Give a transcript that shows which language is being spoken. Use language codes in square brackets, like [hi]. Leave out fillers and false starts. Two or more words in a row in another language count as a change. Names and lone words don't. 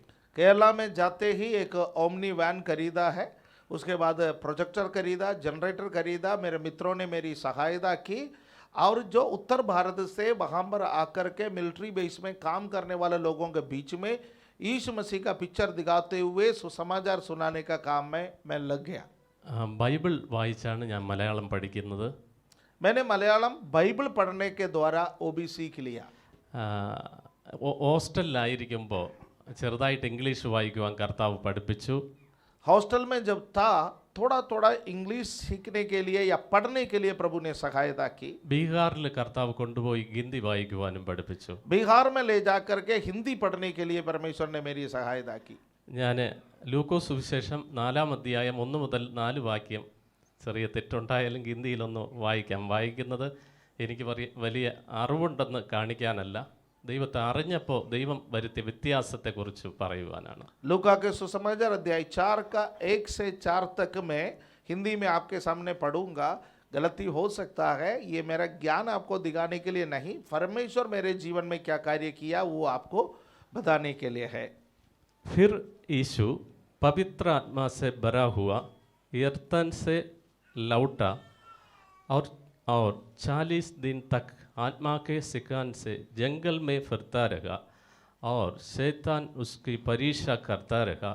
[hi] केरला में जाते ही एक ओमनी वैन खरीदा है. उसके बाद प्रोजेक्टर खरीदा, जनरेटर खरीदा. मेरे मित्रों ने मेरी सहायता की. और जो उत्तर भारत से वहाँ पर आकर के मिलिट्री बेस में काम करने वाले लोगों के बीच में यीशु मसीह का पिक्चर दिखाते हुए सुसमाचार सुनाने का काम में मैं लग गया. [ml] ബൈബിൾ വായിച്ചാണ് ഞാൻ മലയാളം പഠിക്കുന്നത്. [hi] मैंने मलयालम बाइबल पढ़ने के द्वारा वो भी सीख लिया. [ml] ഹോസ്റ്റലിലായിരിക്കുമ്പോൾ ചെറുതായിട്ട് ഇംഗ്ലീഷ് വായിക്കുവാൻ കർത്താവ് പഠിപ്പിച്ചു. [hi] हॉस्टल में जब था थोड़ा थोड़ा इंग्लिश सीखने के लिए या पढ़ने के लिए प्रभु ने सहायता की. [ml] ബീഹാറിൽ കർത്താവ് കൊണ്ടുപോയി ഹിന്ദി വായിക്കുവാനും പഠിപ്പിച്ചു. [hi] बिहार में ले जा करके हिंदी पढ़ने के लिए परमेश्वर ने मेरी सहायता की. [ml] ഞാൻ ലൂക്കോസ് സുവിശേഷം 4-ാം അധ്യായം 1 മുതൽ 4 വാക്യം, ചെറിയ തെറ്റുണ്ടായാലും ഹിന്ദിയിലൊന്ന് വായിക്കുന്നത് എനിക്ക് വലിയ അറിവുണ്ടെന്ന് കാണിക്കാനല്ല, ദൈവത്തെ അറിഞ്ഞപ്പോൾ ദൈവം വരുത്തിയ വ്യത്യാസത്തെക്കുറിച്ച് പറയുവാനാണ്. [hi] लूका के सुसमाचार अध्याय 4 का 1 से 4 तक मैं हिंदी में आपके सामने पढ़ूंगा. गलती हो सकता है, ये मेरा ज्ञान आपको दिखाने के लिए नहीं, परमेश्वर मेरे जीवन में क्या कार्य किया वो आपको बताने के लिए है. फिर यीशु पवित्र आत्मा से भरा हुआ यर्तन से लौटा और 40 दिन तक आत्मा के सिकान से जंगल में फिरता रहा और शैतान उसकी परीक्षा करता रहा.